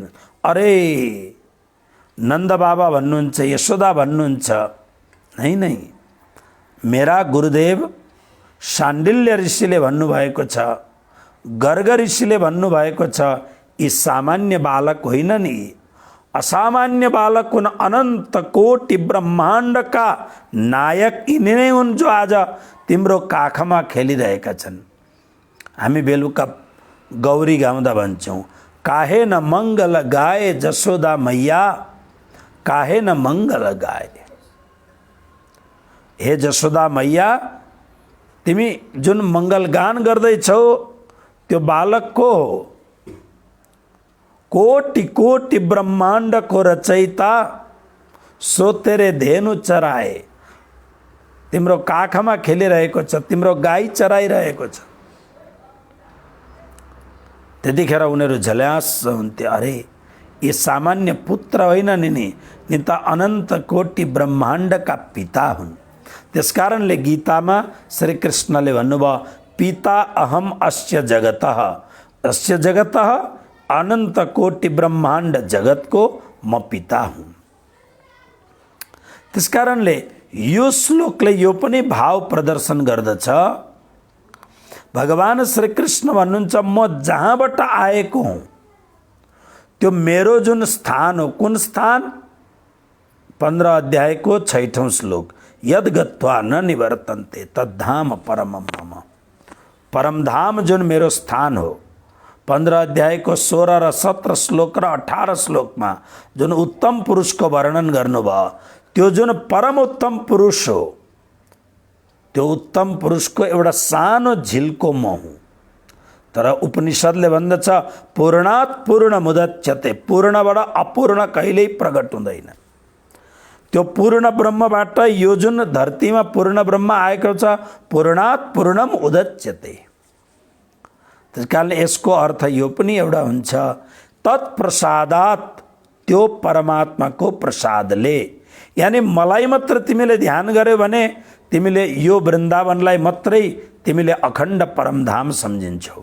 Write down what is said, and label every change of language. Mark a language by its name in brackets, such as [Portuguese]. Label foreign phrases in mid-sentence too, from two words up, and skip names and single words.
[Nepali] अरे नन्द बाबा भन्नुहुन्छ, यशोदा भन्नुहुन्छ, नै मेरा गुरुदेव शाण्डिल्य ऋषिले भन्नुभएको छ, गर्ग ऋषिले भन्नुभएको छ, यी सामान्य बालक होइन नि, असामान्य बालक हुन्, अनन्त कोटि ब्रह्माण्डका नायक यिनी नै हुन् जो आज तिम्रो काखमा खेलिरहेका छन्। हामी बेलुका गौरी गाउँदा भन्छौँ, [Hindi] काहे न मङ्गल गाए जसोदा मैया, काहे न मङ्गल गाए। हे जसोदा मैया, [Nepali] तिमी जुन मङ्गल गान गर्दैछौ त्यो बालक को हो? [Hindi] कोटि कोटि ब्रह्माण्ड को रचयिता, सो तेरे धेनु चराए। [Nepali] तिम्रो काखमा खेलिरहेको छ, तिम्रो गाई चराइरहेको छ। त्यतिखेर उनीहरू झल्यास हुन्थे, अरे ये सामान्य पुत्र होइन नि त अनन्त कोटि ब्रह्माण्डका पिता हुन्। त्यसकारणले गीतामा श्रीकृष्णले भन्नुभयो, [Sanskrit] पिता अहम अस्य जगतः, अस्य जगतः [Nepali] अनन्त कोटि ब्रह्माण्ड जगतको म पिता हुँ। त्यसकारणले यो श्लोकले यो पनि भाव प्रदर्शन गर्दछ। भगवान श्रीकृष्ण भन्नुहुन्छ, म जहाँबाट आएको हुँ त्यो मेरो जुन स्थान हो, कुन स्थान? 15 अध्यायको 6औं श्लोक, [Sanskrit] यद गत्वा न निवर्तन्ते तद्धाम परमं मम। [Nepali] परमधाम जुन मेरो स्थान हो, 15 अध्यायको 16 र 17 श्लोक र 18 श्लोकमा जुन उत्तम पुरुषको वर्णन गर्नुभयो, त्यो जुन परम उत्तम पुरुष हो, त्यो उत्तम पुरुषको एउटा सानो झिल्को म हुँ। तर उपनिषदले भन्दछ, [Sanskrit] पूर्णात् पूर्ण मुदच्यते, [Nepali] पूर्णबाट अपूर्ण कहिल्यै प्रकट हुँदैन। त्यो पूर्ण ब्रह्मबाट यो जुन धरतीमा पूर्ण ब्रह्म आएको छ, [Sanskrit] पूर्णात् पूर्णम उदच्यते। [Nepali] त्यसकारणले यसको अर्थ यो पनि एउटा हुन्छ, तत्प्रसादात्, त्यो परमात्माको प्रसादले। यानी मलाई मात्र तिमीले ध्यान गर्यो भने तिमीले यो वृन्दावनलाई मात्रै तिमीले अखण्ड परमधाम सम्झिन्छौ।